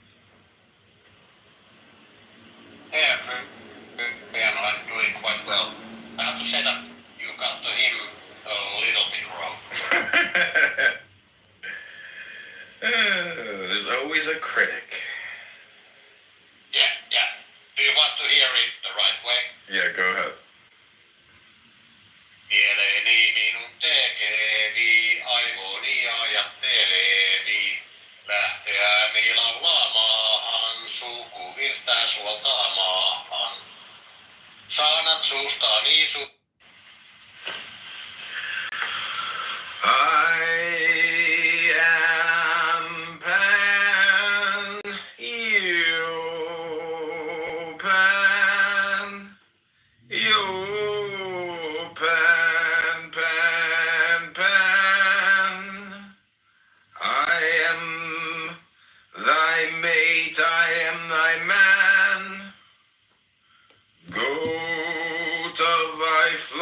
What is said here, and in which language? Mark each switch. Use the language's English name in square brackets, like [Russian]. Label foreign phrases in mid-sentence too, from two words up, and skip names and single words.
[English] Yeah, Pan, I'm doing quite well. I have to say that you got the hymn a little bit wrong. There's always a critic. Yeah. Do you want to hear it the right way? Yeah, go ahead. [Finnish] Mieleni minun tekevi, aivoni ajattelevi. Lähteäni laulaamaan, sukuvirtää suoltaa maahan. Saanat suustani [English] I am Pan, you Pan, you Pan, Pan, Pan. I am thy mate, I am thy man, goat of thy